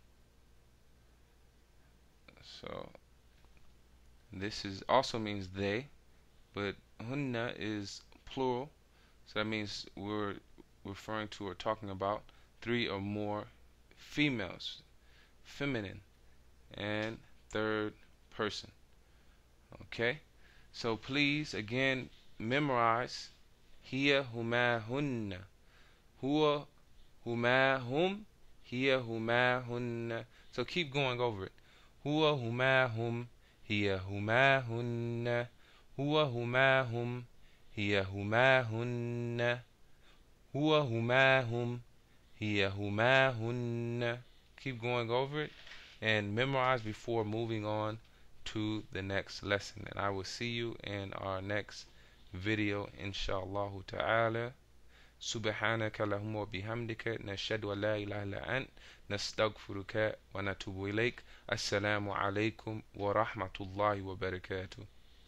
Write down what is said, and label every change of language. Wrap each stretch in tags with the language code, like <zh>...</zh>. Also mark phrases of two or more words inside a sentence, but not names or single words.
<en>So this is also means they, but hunna is plural, so that means we're referring to or talking about three or more females, feminine, and third person. Okay, so please again memorize</en> <ar>هي هما هن، هو هما هم، هي هما هن.</ar> <en>So keep going over it.</en> <ar>هو هما هم، هي هما هن، هو هما هم، هي هما هن، هو هما هم، هي هما هن.</ar> <en>Keep going over it and memorize before moving on to the next lesson. And I will see you in our next video,</en> <ar>إن شاء الله تعالى. سبحانك اللهم وبحمدك نشهد أن لا إله إلا أنت نستغفرك ونتوب إليك. السلام عليكم ورحمة الله وبركاته.</ar>